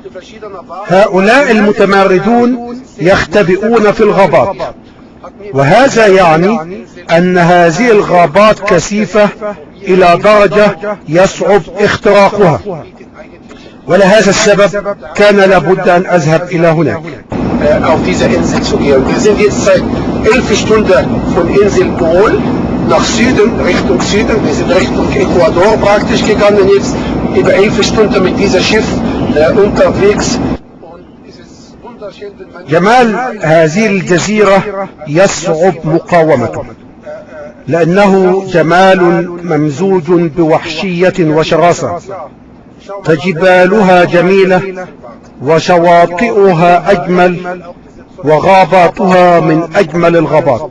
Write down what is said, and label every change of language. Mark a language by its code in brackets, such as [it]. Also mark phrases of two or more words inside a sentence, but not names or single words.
[ar] هؤلاء المتمردون يختبئون في الغابات، وهذا يعني أن هذه الغابات كثيفة إلى درجة يصعب اختراقها، ولهذا السبب كان لابد أن أذهب إلى هناك. [de] Auf dieser Insel zu gehen. Wir sind jetzt seit 11 Stunden von Insel Bohol nach Süden, Richtung Süden. Wir sind Richtung Ecuador praktisch gegangen, jetzt über 11 Stunden mit diesem Schiff unterwegs. Und es ist [ar] جمال هذه الجزيرة يصعب مقاومته، لأنه جمال ممزوج بوحشية وشراسة، فجبالها جميلة وشواطئها أجمل وغاباتها من أجمل الغابات.